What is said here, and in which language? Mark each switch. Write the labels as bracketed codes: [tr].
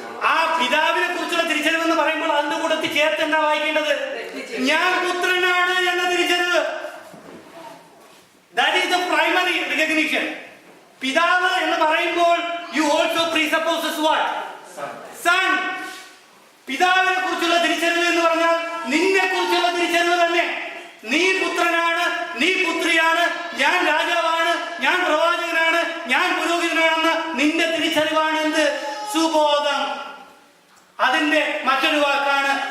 [ml] ആ പിതാവിനെ കുറിച്ചുള്ള തിരിച്ചറിവെന്ന് പറയുമ്പോൾ അതിന്റെ കൂട്ടത്തിൽ ചേർത്ത് എന്താ വായിക്കേണ്ടത്? ഞാൻ പുത്രനാണ് എന്ന തിരിച്ചറിവ്. [en] That is the primary recognition. [ml] പിതാവ് എന്ന് പറയുമ്പോൾ [en] you also presupposes what? Son. [ml] പിതാവിനെ കുറിച്ചുള്ള തിരിച്ചറിവ് എന്ന് പറഞ്ഞാൽ നിന്നെ കുറിച്ചുള്ള തിരിച്ചറിവ് തന്നെ. നീ പുത്രനാണ്, നീ പുത്രിയാണ്, ഞാൻ രാജാവാണ്, ഞാൻ പ്രവാചകനാണ്, ഞാൻ പുരോഹിതനാണെന്ന് നിന്റെ തിരിച്ചറിവാണ് എന്ത്? സുബോധം. അതിന്റെ മറ്റൊരു വാക്കാണ്